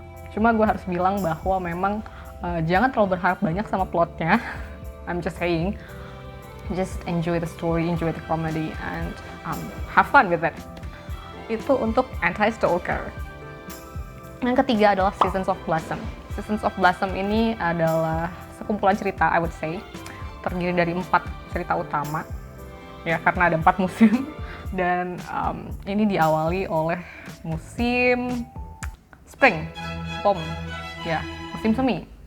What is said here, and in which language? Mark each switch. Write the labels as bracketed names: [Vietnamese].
[Indonesian] Cuma gue harus bilang bahwa memang jangan terlalu berharap banyak sama plotnya. [English] I'm just saying, just enjoy the story, enjoy the comedy, and have fun with it. [Indonesian] Itu untuk Anti-Stalker. Yang ketiga adalah Seasons of Blossom. Seasons of Blossom ini adalah sekumpulan cerita, [English] I would say, [Indonesian] terdiri dari 4 cerita utama, ya karena ada 4 musim. Dan ini diawali oleh musim spring, ya musim semi.